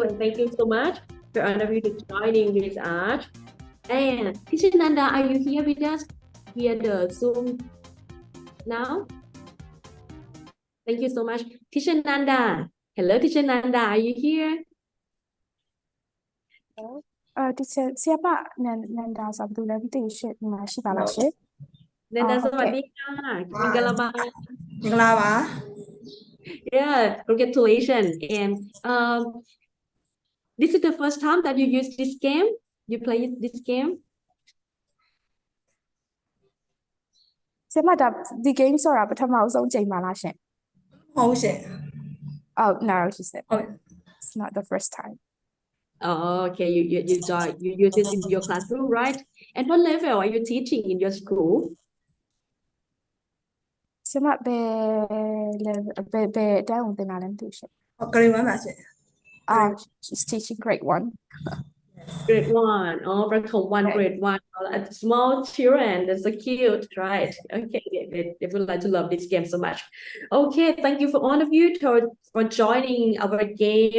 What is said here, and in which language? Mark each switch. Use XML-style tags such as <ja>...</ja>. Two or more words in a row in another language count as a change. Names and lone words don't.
<en>And thank you so much for all of you to joining with us. And Teacher Nanda, are you here with us via the Zoom now? Thank you so much. Teacher Nanda. Hello, Teacher Nanda. Are you here?</en> <my>teacher ဆရာမနန္ဒာဆိုဘယ်သူလဲမသိဘူးရှင့်ဒီမှာရှိပါလားရှင့် Nanda, ဟုတ်ကဲ့</my> <th>sawadika. Mingalaba.</th> <my>မင်္ဂလာပါ</my> <en>Yeah, congratulations. And this is the first time that you use this game. You play this game.</en> <my>ဆရာမဒါဒီ game ဆိုတာပထမအဆုံးချိန်ပါလားရှင့် ဟုတ်ရှင်</my> <en>Oh no she said</en> <my>ဟုတ်</my> <en>it's not the first time Oh, okay. You use it in your classroom, right? And what level are you teaching in your school?</en> <my>ဆရာမဘယ်အတန်းကိုသင်တာလဲမသိဘူးရှင့် ဟုတ် grade 1ပါရှင်</my> <en>she's teaching grade 1 Grade 1. Oh, one, Okay. grade 1. Small children. That's so cute, right? Okay, they would like to love this game so much. Okay, thank you for all of you for joining our game.</en>